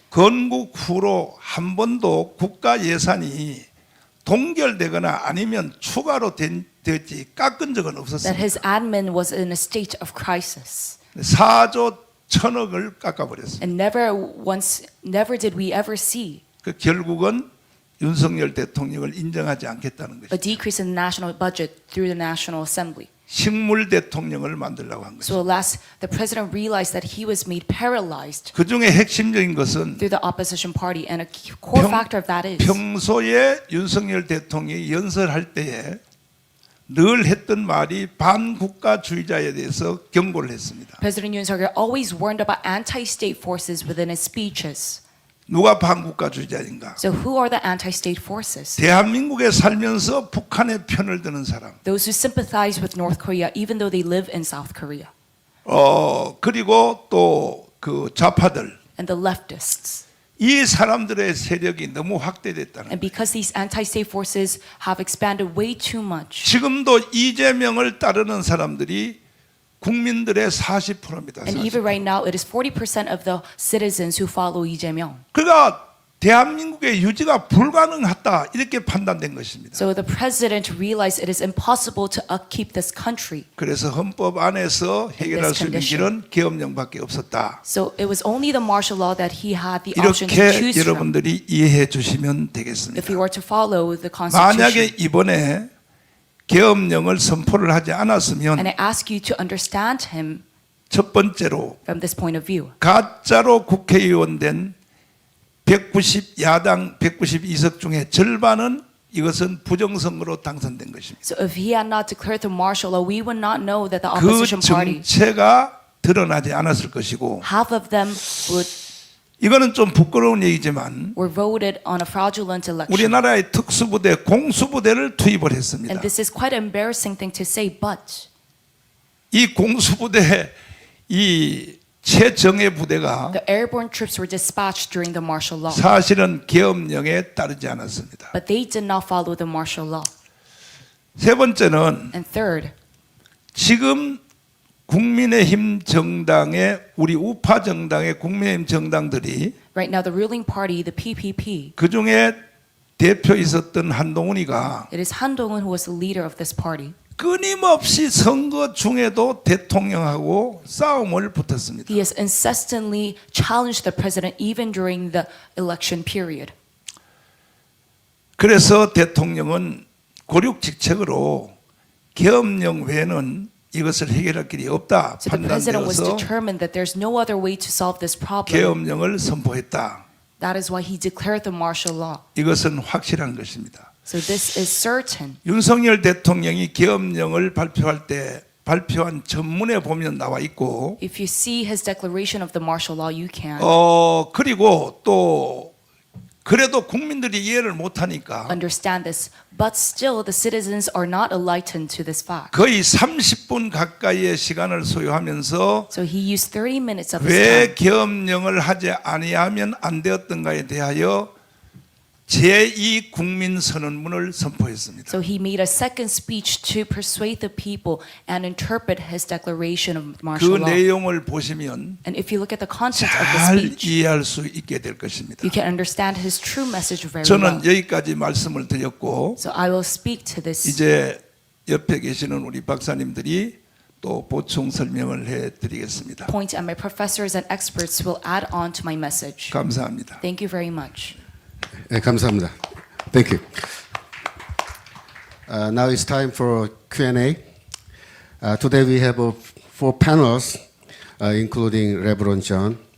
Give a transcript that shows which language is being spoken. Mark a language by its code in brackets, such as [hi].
[ko] 건국 후로 한 번도 국가 예산이 동결되거나 아니면 추가로 됐지 깎은 적은 [en] that [ko] 없었습니다. [en] his admin was in a state of crisis. [ko] 4조 1,000억을 깎아버렸습니다. [en] And never did we ever see [ko] 결국은 윤석열 대통령을 인정하지 않겠다는 [en] a [ko] 것이죠. [en] decrease in the national budget through the National Assembly. [ko] 식물 대통령을 만들려고 한 [en] So alas, the president realized that he was made paralyzed [ko] 그 중에 핵심적인 것은 [en] through the opposition party, and a core factor of that is [ko] 평소에 윤석열 대통령이 연설할 때에 늘 했던 말이 반국가주의자에 대해서 경고를 했습니다. [en] President Yoon Suk-yeol always warned about anti-state forces within his speeches. [ko] 누가 반국가주의자인가? [en] So who are the anti-state forces? [ko] 대한민국에 살면서 북한의 편을 드는 사람. [en] Those who sympathize with North Korea even though they live in South Korea. [ko] 그리고 또 그 좌파들. [en] And the leftists. [ko] 이 사람들의 세력이 너무 확대됐다는 [en] And [ko] 거예요. [en] because these anti-state forces have expanded way too much. [ko] 지금도 이재명을 따르는 사람들이 국민들의 40%입니다. [en] And even right now, it is 40% of the citizens who follow Lee Jae-myung. [ko] 그러니까 대한민국의 유지가 불가능하다 이렇게 판단된 것입니다. [en] So the president realized it is impossible to upkeep this country. [ko] 그래서 헌법 안에서 해결할 수 있는 길은 계엄령밖에 없었다. [en] So it was only the martial law that he had the option to [ko] 이렇게 [en] choose from. [ko] 여러분들이 이해해 주시면 되겠습니다. [en] If we were to follow the Constitution. [ko] 만약에 이번에 계엄령을 선포를 하지 않았으면 [en] And I ask you to understand him [ko] 첫 번째로 [en] from this point of view. [ko] 가짜로 국회의원 된 190 야당 192석 중에 절반은 이것은 부정선거로 당선된 것입니다. [en] So if he had not declared the martial law, we would not know that the 그 opposition party, [ko] 정체가 드러나지 않았을 것이고 [en] half of them [ko] 이거는 좀 부끄러운 얘기지만 [en] were voted on a fraudulent election. [ko] 우리나라의 특수부대 공수부대를 투입을 했습니다. [en] And this is quite an embarrassing thing to say, but [ko] 이 공수부대 이 최정예 부대가 [en] the airborne troops were dispatched during the martial law. [ko] 사실은 계엄령에 따르지 않았습니다. [en] But they did not follow the martial law. [ko] 세 번째는 [en] And third, [ko] 지금 국민의힘 정당의 우리 우파 정당의 국민의힘 정당들이 [en] right now the ruling party, the PPP, [ko] 그 중에 대표 있었던 한동훈이가 [en] it is Han Dong-un who was the leader of this party. [ko] 끊임없이 선거 중에도 대통령하고 싸움을 붙었습니다. [en] He has incessantly challenged the president even during the election period. [ko] 그래서 대통령은 고륙직책으로 계엄령 외에는 이것을 해결할 길이 없다 [en] So the president was [ko] 판단되어서 [en] determined that there's no other way to solve this problem. [ko] 계엄령을 선포했다. [en] That is why he declared the martial law. [ko] 이것은 확실한 것입니다. [en] So this is certain. [ko] 윤석열 대통령이 계엄령을 발표할 때 발표한 전문에 보면 나와 있고 [en] If you see his declaration of the martial law, you can [ko] 그리고 또 그래도 국민들이 이해를 못하니까 [en] understand this. But still, the citizens are not enlightened to this fact. [ko] 거의 30분 가까이의 시간을 소요하면서 [en] So he used 30 minutes of his [ko] 왜 [en] time. [ko] 계엄령을 하지 아니하면 안 되었던가에 대하여 제2 국민선언문을 선포했습니다. [en] So he made a second speech to persuade the people and interpret his declaration of 그 martial law. [ko] 내용을 보시면 [en] And if you look at the content of the [ko] 잘 [en] speech, [ko] 이해할 수 있게 될 것입니다. [en] you can understand his true message very [ko] 저는 [en] well. [ko] 여기까지 말씀을 드렸고 [en] So I will speak to this. [ko] 이제 옆에 계시는 우리 박사님들이 또 보충 설명을 해드리겠습니다. [en] Point, and my professors and experts will add on to my message. [ko] 감사합니다. [en] Thank you very much. [ko] 네, 감사합니다. [en] Thank you. Now it's time for Q&A. Today we have 4 panels, including Reverend John.